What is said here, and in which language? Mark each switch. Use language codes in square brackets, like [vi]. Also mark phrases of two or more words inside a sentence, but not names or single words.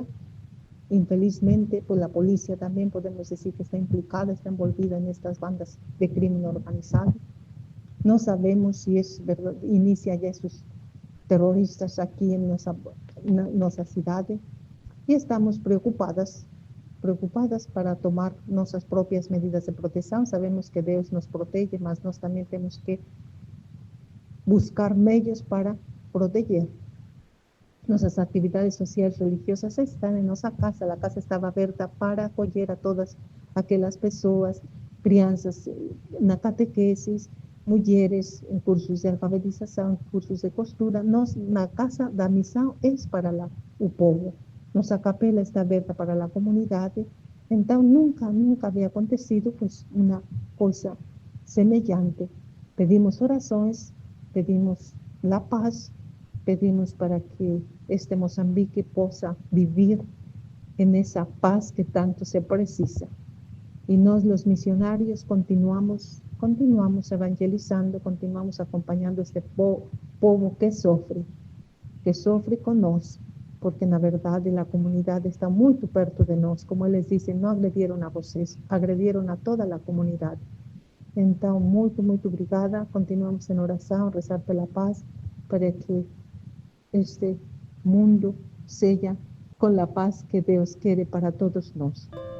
[es] Infelizmente, pues la policía también podemos decir que está implicada, está envolvida en estas bandas de crimen organizado. No sabemos si es verdad, inicia ya esos terroristas aquí en nuestra ciudad. Y estamos preocupadas para tomar nuestras propias medidas de protección. Sabemos que Dios nos protege, [pt] mas nós [es] también tenemos que buscar medios para proteger. Nuestras actividades sociales religiosas están en nuestra casa. La casa estaba abierta para acoger a todas aquellas personas, [pt] crianças na [es] catequesis, mujeres en cursos de alfabetización, cursos de costura. La casa da misión es [pt] para o povo. [es] Nuestra capela está abierta para la comunidad. Entonces nunca había acontecido pues una cosa semejante. Pedimos oraciones, pedimos la paz, pedimos para que este Mozambique pueda vivir en esa paz que tanto se precisa. Y nos los misionarios continuamos evangelizando, continuamos acompañando este [pt] povo que sofre [es] con nosotros. [pt] Porque na verdade a comunidade está muito perto de nós, como eles dizem, não agrediram a vocês, agrediram a toda a comunidade. Então, muito obrigada, continuamos em oração, rezar pela paz, para que este mundo seja com a paz que Deus quer para todos nós.